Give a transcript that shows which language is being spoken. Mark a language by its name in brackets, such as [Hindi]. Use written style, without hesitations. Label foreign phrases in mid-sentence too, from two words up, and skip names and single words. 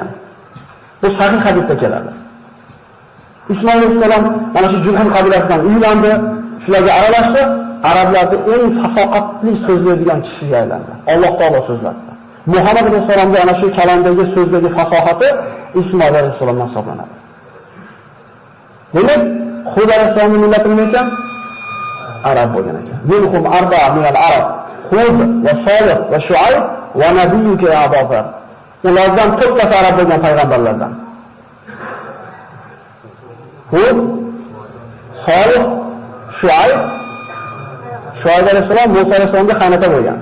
[Uzbek] Bu sahih hadisda keladi. Ismoil alayhisalom mana shu Jurhum qabilasidan uylandi, shularga aralashdi, arablarning eng fasoqatli so'zlaydigan kishiga aylandi. Alloh taolo so'zladi. Muhammad alayhisalomga ana shu kalamdagi so'zdagi fasohati Ismoil alayhisalomdan hisoblanadi. Demak, Hud alayhisalomning millati nima ekan? Arab bo'lgan ekan. [Arabic] منهم أربعة من العرب. هود وصالح وشعيب ونبيك يا أبا ذر. [Uzbek] Ulardan to'rttasi arab bo'lgan payg'ambarlardan. Hud, Solih, Shuayb alayhisalom Musa alayhisalomga qaynota bo'lgan.